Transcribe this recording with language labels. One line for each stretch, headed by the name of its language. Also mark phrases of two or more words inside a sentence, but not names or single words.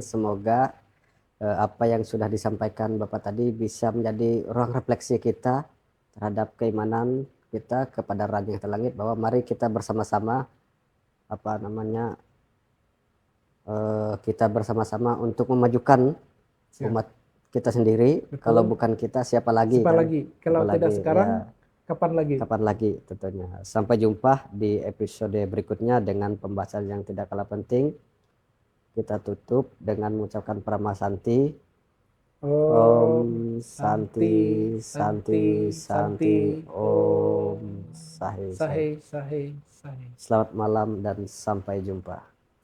Indonesian: Semoga apa yang sudah disampaikan Bapak tadi bisa menjadi ruang refleksi kita terhadap keimanan kita kepada Raja yang Langit, bahwa mari kita bersama-sama kita bersama-sama untuk memajukan umat kita sendiri. Betul. Kalau bukan kita siapa lagi? Siapa lagi? Kalau tidak sekarang, ya, kapan lagi? Kapan lagi tentunya. Sampai jumpa di episode berikutnya dengan pembahasan yang tidak kalah penting. Kita tutup dengan mengucapkan Parama Santi.
Sanskrit: Om Santi Santi Santi Om Sahe. Sahe.
Indonesian: Selamat malam dan sampai jumpa.